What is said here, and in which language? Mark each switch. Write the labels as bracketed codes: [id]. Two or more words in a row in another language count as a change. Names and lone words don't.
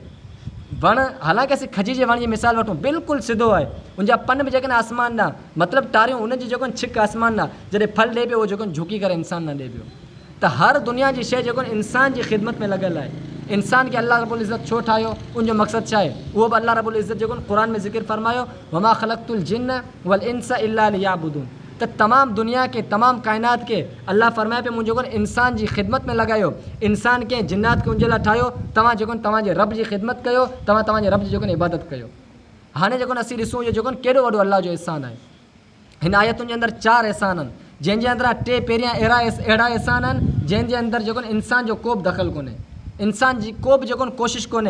[sd] वणु हालांकि असीं खजी जे वण जी मिसाल वठूं बिल्कुलु सिधो आहे उनजा पन बि जेकॾहिं आसमान न मतिलबु तारियूं उनजी जेको छिक आसमान न जॾहिं फल ॾिए पियो उहो जेको झुकी करे इंसान न ॾिए पियो। त हर दुनिया जी शइ जेको इंसान जी ख़िदमत में लॻियलु आहे। इंसान खे [ar] الله رب العزة [sd] छो ठाहियो उनजो मक़सदु छा आहे उहो बि [ar] الله رب العزة [sd] जेको क़ुर में ज़िक्र फरमायो [ar] وما خلقت الجن والإنس إلا ليعبدون. [sd] त तमामु दुनिया खे तमामु काइनात खे अल्लाह फरमाए पियो मुंहिंजो इंसान जी ख़िदमत में लॻायो। इंसान खे जिन्नात खे उनजे लाइ ठाहियो तव्हां जेको तव्हांजे रब जी ख़िदमत कयो तव्हांजे रब जी जेको इबादत कयो। हाणे जेको असीं ॾिसूं इहो जेको केॾो वॾो अल्लाह जो एहसान आहे। हिन आयतुनि जे अंदरि 4 एहसान आहिनि, जंहिंजे अंदरां 3 पहिरियां अहिड़ा एहसान आहिनि जंहिंजे अंदरि जेको इंसान जो को बि दख़ल कोन्हे, इंसान जी को बि जेको कोशिशि कोन्हे।